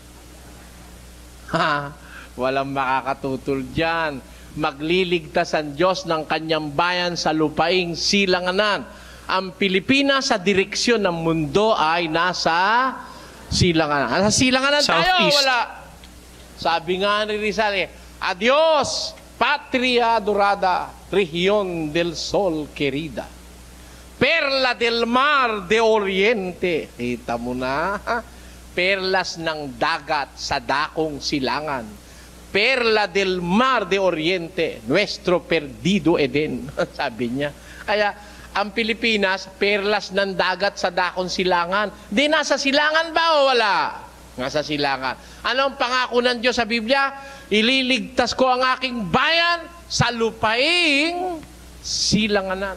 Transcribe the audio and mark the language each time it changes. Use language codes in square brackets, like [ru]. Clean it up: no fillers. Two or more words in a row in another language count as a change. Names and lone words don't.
[tl] Walang makakatutol dyan. Magliligtas ang Diyos ng kanyang bayan sa lupaing silanganan. Ang Pilipinas sa direksyon ng mundo ay nasa silanganan. Nasa silanganan tayo, wala. Sabi nga ni Rizal, [es] adios, patria dorada, región del sol querida. Perla del mar de oriente. [tl] Kita mo na, perlas ng dagat sa dakong silangan. [es] Perla del mar de oriente, nuestro perdido Eden. [tl] Sabi niya. Kaya, ang Pilipinas, perlas ng dagat sa dakong silangan. Di nasa silangan ba o wala? Nasa silangan. Anong pangako ng Diyos sa Biblia? Ililigtas ko ang aking bayan sa lupaing silanganan.